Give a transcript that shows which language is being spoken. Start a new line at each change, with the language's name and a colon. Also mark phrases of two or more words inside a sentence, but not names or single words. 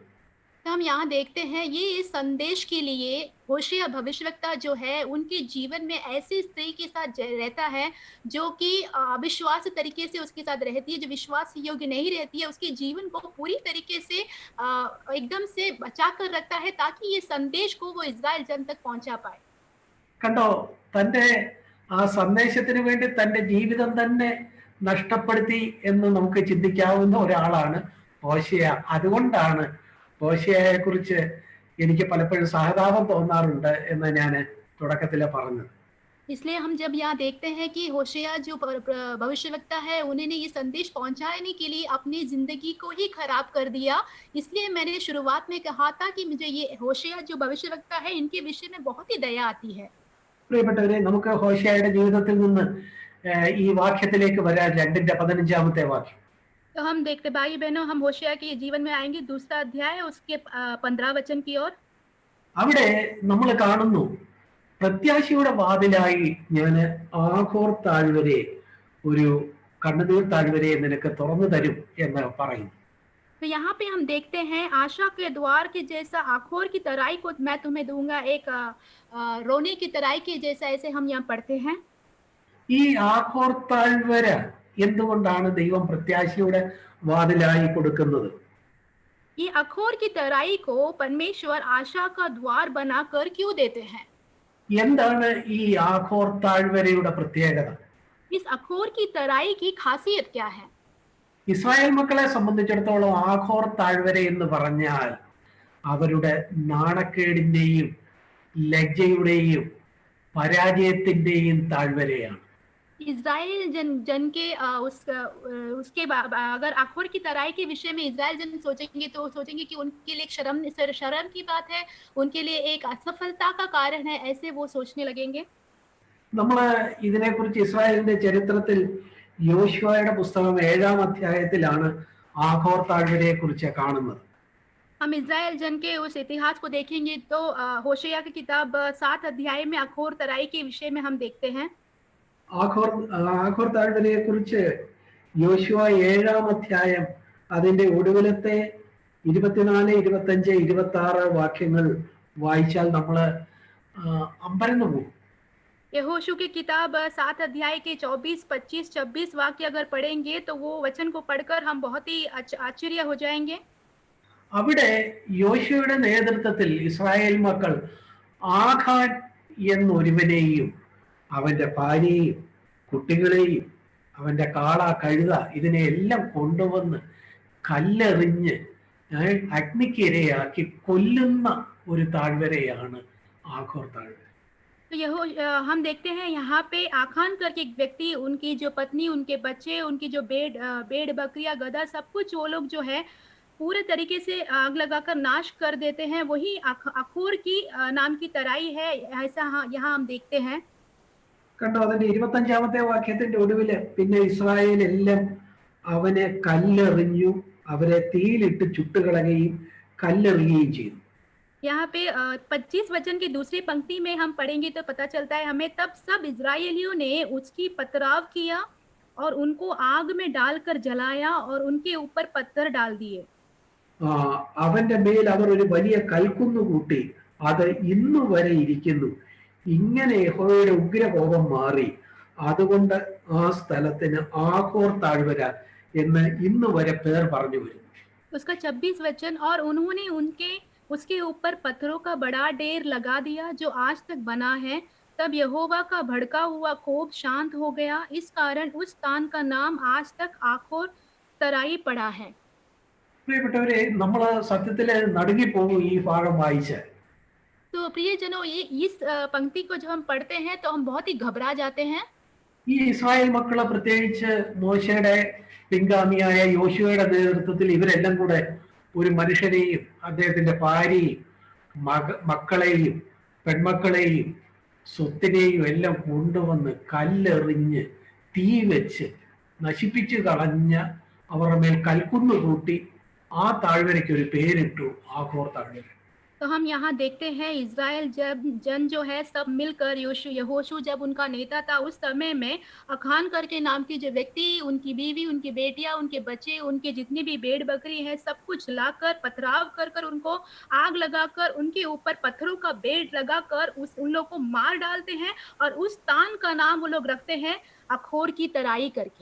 Hindi: हम यहाँ देखते हैं ये संदेश के लिए होशिया भविष्यवक्ता जो है उनके जीवन में ऐसी स्त्री के साथ रहता है जो कि अविश्वास तरीके से उसके साथ रहती है, जो विश्वास योग्य नहीं रहती है, उसके जीवन को पूरी तरीके से एकदम से बचा कर रखता है ताकि ये संदेश को वो इज़राइल जन तक पहुंचा पाए.
Malayalam: കണ്ടോ, തന്റെ ആ സന്ദേശത്തിന് വേണ്ടി തന്റെ ജീവിതം തന്നെ നഷ്ടപ്പെടുത്തി എന്ന് നമുക്ക് ചിന്തിക്കാവുന്ന ഒരാളാണ് ഹോശേയ. അതുകൊണ്ടാണ് ഹോശേയയെ കുറിച്ച് എനിക്ക് പലപ്പോഴും സഹതാപം തോന്നാറുണ്ട് എന്ന് ഞാൻ തുടക്കത്തിൽ പറഞ്ഞത്.
Hindi: इसलिए हम जब यहाँ देखते हैं कि होशिया जो भविष्यवक्ता है उन्होंने ये संदेश पहुंचाने के लिए अपनी जिंदगी को ही खराब कर दिया, इसलिए मैंने शुरुआत में कहा था कि मुझे ये होशिया जो भविष्यवक्ता है इनके विषय में बहुत ही दया आती है.
Malayalam: പ്രിയപ്പെട്ടവരെ, നമുക്ക് ഹോശേയയുടെ ജീവിതത്തിൽ നിന്ന് ഈ വാക്യത്തിലേക്ക് വരാൻ 2:15 വാക്യം.
Hindi: तो हम देखते भाई बहनों, हम होशिया के जीवन में आएंगे, दूसरा अध्याय उसके 15 वचन की ओर.
Malayalam: അവിടെ നമ്മൾ കാണുന്നു, പ്രത്യാശയുടെ വാതിലായി ഞാൻ ആഖോർ താഴ്വരെ, ഒരു കണ്ണുനീർ താഴ്വരെ നിനക്ക് തുറന്നു തരും എന്ന് പറയുന്നു.
Hindi: तो यहाँ पे हम देखते हैं आशा के द्वार के जैसा आखोर की तराई को मैं तुम्हें दूंगा, एक रोने की तराई के जैसा, ऐसे हम यहाँ पढ़ते हैं.
Malayalam: ഈ ആഖോർ താഴ്വര എന്തുകൊണ്ടാണ് ദൈവം പ്രത്യാശയുടെ വാതിലായി കൊടുക്കുന്നത്?
Hindi: ये अखोर की तराई को परमेश्वर आशा का द्वार बनाकर क्यों देते हैं?
Malayalam: എന്താണ് ഈ ആഖോർ താഴ്വരയുടെ പ്രത്യേകത?
Hindi: इस अखोर की तराई की खासियत क्या है?
Malayalam: ഇസ്രായേൽ മക്കളെ സംബന്ധിച്ചിടത്തോളം ആഖോർ താഴ്വര എന്ന് പറഞ്ഞാൽ അവരുടെ നാണക്കേടിന്റെയും ലജ്ജയുടെയും പരാജയത്തിന്റെയും താഴ്വരയാണ്.
Hindi: इज़राइल जन जन के अगर अखोर की तराई के विषय में इज़राइल जन सोचेंगे तो सोचेंगे कि उनके लिए एक शर्म की बात है, उनके लिए एक असफलता का कारण है, ऐसे वो सोचने लगेंगे।
Malayalam: നമ്മൾ ഇതിനെക്കുറിച്ച് ഇസ്രായേലിന്റെ ചരിത്രത്തിൽ യോശുവയുടെ പുസ്തകം 7-ാം അധ്യായത്തിലാണ് ആഖോർ താഴ്വരയെ കുറിച്ച് കാണുന്നത്.
Hindi: हम इज़राइल जन के उस इतिहास को देखेंगे तो होशेया की किताब 7 अध्याय में अखोर तराई के विषय में हम देखते हैं।
Malayalam: ആഖോർ ആഖോർ താഴ്വരയെ കുറിച്ച് യോശുവ 7-ാം അധ്യായം അതിന്റെ ഒടുവിലത്തെ 24, 25, 26 വാക്യങ്ങൾ വായിച്ചാൽ നമ്മൾ അമ്പരന്ന് പോകും.
Hindi: यहोशू की किताब 7 अध्याय के 24, 25, 26 वाक्य अगर पढ़ेंगे तो वो वचन को पढ़कर हम बहुत ही आश्चर्य हो जाएंगे।
Malayalam: അവിടെ യോശുവയുടെ നേതൃത്വത്തിൽ ഇസ്രായേൽ മക്കൾ ആഖാൻ എന്നൊരുവനെയും അവന്റെ ഭാര്യയെയും കുട്ടികളെയും അവന്റെ കാള കഴുത ഇതിനെയെല്ലാം കൊണ്ടുവന്ന് കല്ലെറിഞ്ഞ് അഗ്നിക്കിരയാക്കി കൊല്ലുന്ന ഒരു താഴ്വരയാണ് ആഖോർ താഴ്വര.
Hindi: तो हम देखते हैं यहाँ पे आखान करके एक व्यक्ति, उनकी जो पत्नी, उनके बच्चे, उनकी जो भेड़ बकरियां गधा सब कुछ वो लोग जो है पूरे तरीके से आग लगाकर नाश कर देते हैं। वही अखोर की नाम की तराई है, ऐसा यहाँ हम देखते हैं।
Malayalam: കണ്ടോ, അതിന്റെ 25-ാമത്തെ വാക്യത്തിന്റെ ഒടുവില് പിന്നെ ഇസ്രായേൽ എല്ലാം അവനെ കല്ലെറിഞ്ഞു, അവരെ തീയിലിട്ട് ചുട്ടുകളയുകയും കല്ലെറിയുകയും ചെയ്തു.
Hindi: यहाँ पे 25 वचन की दूसरी पंक्ति में हम पढ़ेंगे तो पता चलता है हमें, तब सब इजरायलियों ने उसकी पथराव किया और उनको आग में डालकर जलाया और उनके ऊपर पत्थर डाल दिए।
Malayalam: അവന്റെ മേൽ അവർ ഒരു വലിയ കൽക്കുന്ന് കൂട്ടി, അത് ഇന്നു വരെ ഇരിക്കുന്നു. ഇങ്ങനെ യഹോവയുടെ ഉഗ്രകോപം മാറി, അതുകൊണ്ട് ആ സ്ഥലത്തിന് ആഖോർ താഴ്വര എന്ന് ഇന്ന് വരെ പേർ പറഞ്ഞു വരുന്നു.
Hindi: उसका 26 वचन, और उन्होंने उसके ऊपर पत्थरों का बड़ा ढेर लगा दिया जो आज तक बना है। तब यहोवा का भड़का हुआ कोप शांत हो गया, इस कारण उस स्थान का नाम आज तक आखोर तराई पड़ा है।
Malayalam: പ്രിയപ്പെട്ടവരെ, നമ്മൾ സത്യത്തിൽ നടുങ്ങിപ്പോകും ഈ ഭാഗം വായിച്ച്.
Hindi: तो प्रियजनों, ये इस पंक्ति को जब हम पढ़ते हैं तो हम बहुत ही घबरा जाते हैं।
Malayalam: ഈ ഇസ്രായേൽ മക്കള് പ്രത്യേകിച്ച് മോശയുടെ പിൻഗാമിയായ യോശുവയുടെ നേതൃത്വത്തിൽ ഇവരെല്ലാം കൂടെ ഒരു മനുഷ്യനെയും അദ്ദേഹത്തിന്റെ ഭാര്യയും മക്കളെയും പെൺമക്കളെയും സ്വത്തിനെയും എല്ലാം കൊണ്ടുവന്ന് കല്ലെറിഞ്ഞ് തീ വെച്ച് നശിപ്പിച്ചു കളഞ്ഞ അവരുടെ മേൽ കൽക്കുന്ന് കൂട്ടി ആ താഴ്വരയ്ക്ക് ഒരു പേരിട്ടു, ആഖോർ താഴ്വര.
Hindi: तो हम यहाँ देखते हैं इज़राइल जन जो है सब मिलकर यहोशू जब उनका नेता था, उस समय में अखान करके नाम की जो व्यक्ति, उनकी बीवी, उनकी बेटियां, उनके बच्चे, उनके जितनी भी भेड़ बकरी है सब कुछ लाकर पथराव कर उनको आग लगाकर उनके ऊपर पत्थरों का बेड़ लगाकर उन लोग को मार डालते हैं और उस स्थान का नाम वो लोग रखते हैं अखोर की तराई करके।